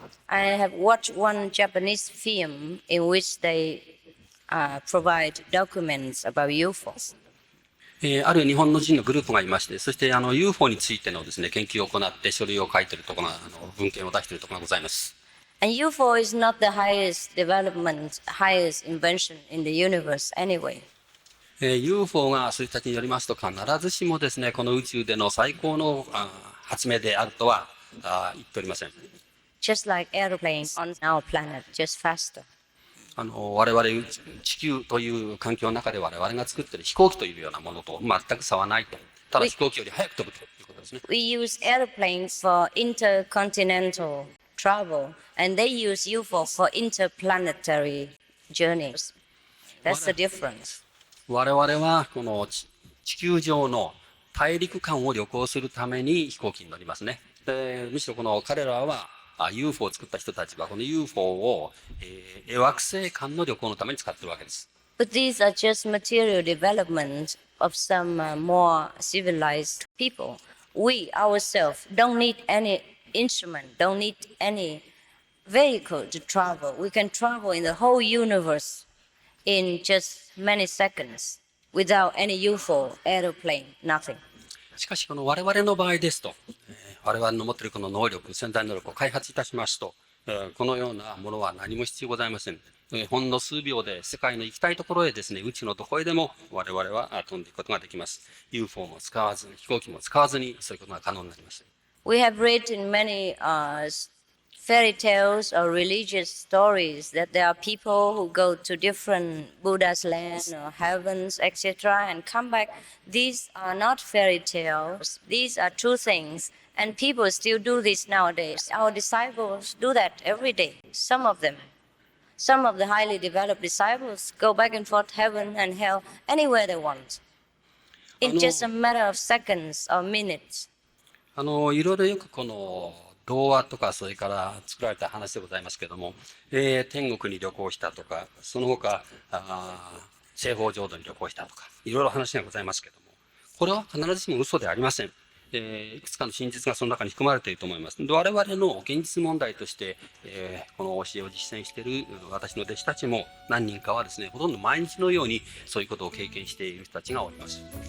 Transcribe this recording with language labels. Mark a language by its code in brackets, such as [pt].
[en] I have watched one Japanese film in which they provide documents about UFOs. [ja] ある日本の人のグループがいまして、そしてUFO についてのですね、研究を行って書類を書いているところが、文献を出しているところがございます。 [en] And UFO is not the highest development, highest invention in the universe anyway. [ja] UFO がそういう人たちによりますと、必ずしもですね、この宇宙での最高の発明であるとは言っておりません。 [en] Just like airplanes on our planet, just faster. [ja] 我々地球という環境の中で我々が作っている飛行機というようなものと全く差はないと。ただ飛行機より速く飛ぶということですね。 [en] We use airplanes for intercontinental travel, and they use UFO for interplanetary journeys. That's the difference. [ja] 我々はこの地球上の大陸間を旅行するために飛行機に乗りますね。むしろこの彼らはUFO を作った人たちはこの UFO を惑星間の旅行のために使っているわけです。 [en] But these are just material development of some more civilized people. We ourselves don't need any instrument, don't need any vehicle to travel. We can travel in the whole universe in just many seconds without any UFO, aeroplane, nothing. [ja] しかしこの我々の場合ですと、我々の持っているこの能力、潜在能力を開発いたしますと、このようなものは何も必要ございません。ほんの数秒で世界の行きたいところへですね、宇宙のどこへでも我々は飛んでいくことができます。 UFO も使わずに、飛行機も使わずに、そういうことが可能になります。 [en] We have read in many fairy tales or religious stories that there are people who go to different Buddha's land or heavens, etc., and come back. These are not fairy tales. These are true things. And people still do this nowadays. Our disciples do that every day, some of them. Some of the highly developed disciples go back and forth heaven and hell anywhere they want. In just a matter of seconds or minutes. [ja] いろいろよくこの童話とかそれから作られた話でございますけども、天国に旅行したとか、その他西方浄土に旅行したとか、いろいろ話がございますけども、これは必ずしも嘘ではありません。いくつかの真実がその中に含まれていると思います。我々の現実問題として、この教えを実践している私の弟子たちも何人かはですね、ほとんど毎日のようにそういうことを経験している人たちがおります。